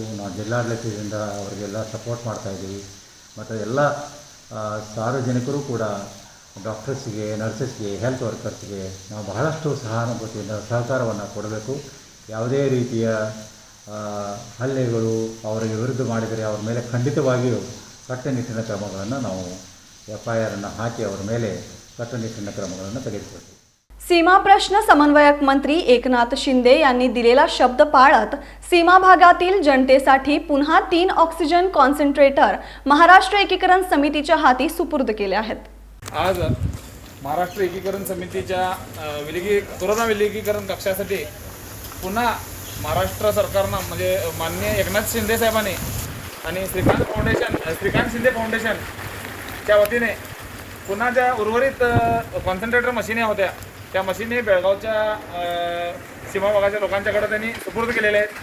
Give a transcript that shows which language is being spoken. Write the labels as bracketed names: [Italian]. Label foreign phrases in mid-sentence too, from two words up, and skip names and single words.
[Kannada] ನಾವು ಜಿಲ್ಲಾಡಳಿತದಿಂದ ಅವರಿಗೆಲ್ಲ ಸಪೋರ್ಟ್ ಮಾಡ್ತಾಯಿದ್ದೀವಿ. ಮತ್ತು ಎಲ್ಲ ಸಾರ್ವಜನಿಕರು ಕೂಡ ಡಾಕ್ಟರ್ಸ್ಗೆ, ನರ್ಸಸ್ಗೆ, ಹೆಲ್ತ್ ವರ್ಕರ್ಸ್ಗೆ ನಾವು ಬಹಳಷ್ಟು ಸಹಾನುಭೂತಿಯಿಂದ ಸಹಕಾರವನ್ನು ಕೊಡಬೇಕು. ಯಾವುದೇ ರೀತಿಯ ಹಲ್ಲೆಗಳು ಅವರಿಗೆ ವಿರುದ್ಧ ಮಾಡಿದರೆ ಅವ್ರ ಮೇಲೆ ಖಂಡಿತವಾಗಿಯೂ ಕಟ್ಟುನಿಟ್ಟಿನ ಕ್ರಮಗಳನ್ನು ನಾವು FIR ಹಾಕಿ ಅವರ ಮೇಲೆ [Marathi] कठोर क्रमांकाने [Kannada] तेಗೆದುಕೊಳ್ಳಬೇಕು. [Marathi] सीमा प्रश्न समन्वयक मंत्री एकनाथ शिंदे यांनी दिलेला शब्द पाळत सीमा भागातील जनतेसाठी पुन्हा 3 ऑक्सिजन कॉन्सन्ट्रेटर महाराष्ट्र एकीकरण समितीच्या हाती सुपूर्द केले आहेत. आज महाराष्ट्र एकीकरण समितीच्या कोरोना विलगीकरण कक्षासाठी पुन्हा महाराष्ट्र सरकारनं म्हणजे माननीय एकनाथ शिंदे साहेबांनी आणि श्रीकांत शिंदे फाउंडेशनच्या वतीने पुन्हा ज्या उर्वरित कॉन्सन्ट्रेटर मशिनी होत्या त्या मशिनी बेळगावच्या सीमा भागाच्या लोकांच्याकडे त्यांनी सुपूर्द केलेल्या आहेत.